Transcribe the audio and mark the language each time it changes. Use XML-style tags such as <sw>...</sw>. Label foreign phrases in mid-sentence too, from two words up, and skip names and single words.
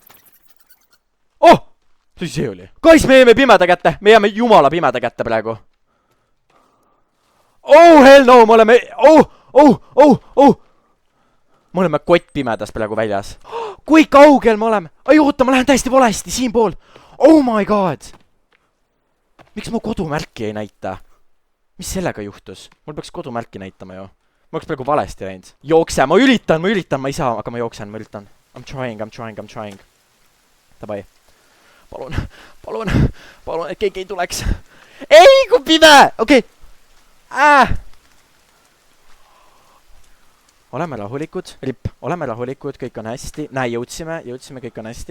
<et>Mis see oli? Guys, me jääme pimeda kätte. Me jääme jumala pimeda kätte praegu.</et> <en>Hell no,</en> <et>me oleme... Me oleme kott pimedas praegu väljas. Kui kaugel me oleme? Oota, ma lähen täiesti valesti, siinpool.</et> <en>Oh my god.</en> <et>Miks mu kodumärki ei näita? Mis sellega juhtus? Mul peaks kodumärki näitama ju. Ma oleks praegu valesti läinud. Jookse, ma üritan, ma ei saa, aga ma jooksen, ma üritan.</et> <en>I'm trying.</en> <et>Davai. Palun, et keegi ei tuleks. Ei, kui pime! Okei. Oleme rahulikud. Oleme rahulikud, kõik on hästi. Näe, jõudsime, kõik on hästi.</et>